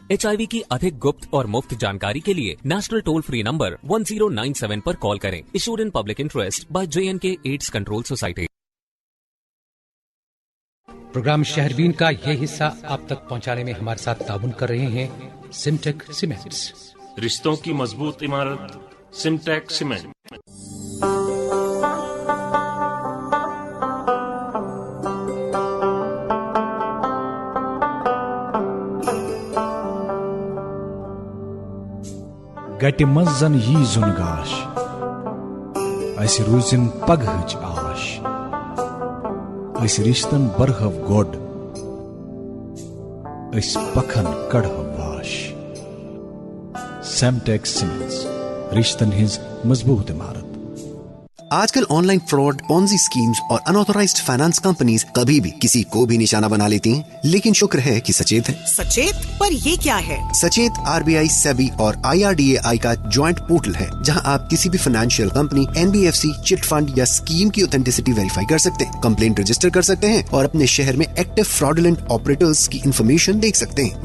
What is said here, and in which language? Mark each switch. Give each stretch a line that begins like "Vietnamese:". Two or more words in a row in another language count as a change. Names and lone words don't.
Hindi: HIV की अधिक गुप्त और मुफ्त जानकारी के लिए
English: national toll free number
Hindi: 1097 पर कॉल करें।
English: Issued in public interest by JNK AIDS Control Society.
Hindi: प्रोग्राम शहरबीन का ये हिस्सा आप तक पहुंचाने में हमारे साथ ताउन कर रहे हैं सिमटेक सीमेंट्स। रिश्तों की मजबूत इमारत सिमटेक सीमेंट।
Kashmiri: गटि मंज जन यी जुन गाश, अस रूजिन पगहच आश, अस रिश्तन बरहव गोड, अस पखन कड़हव वाश। सेमटेक सीमेंट्स, रिश्तन हिंज मजबूत इमारत।
Hindi: आजकल
English: online fraud, Ponzi schemes
Hindi: और
English: unauthorized finance companies
Hindi: कभी भी किसी को भी निशाना बना लेती हैं, लेकिन शुक्र है कि सचेत है। सचेत? पर ये क्या है? सचेत RBI, SEBI और IRDAI का
English: joint portal
Hindi: है, जहां आप किसी भी
English: financial company,
Hindi: NBFC,
English: chit fund
Hindi: या स्कीम की
English: authenticity verify
Hindi: कर सकते हैं,
English: complaint register
Hindi: कर सकते हैं और अपने शहर में
English: active fraudulent operators
Hindi: की इंफॉर्मेशन देख सकते हैं।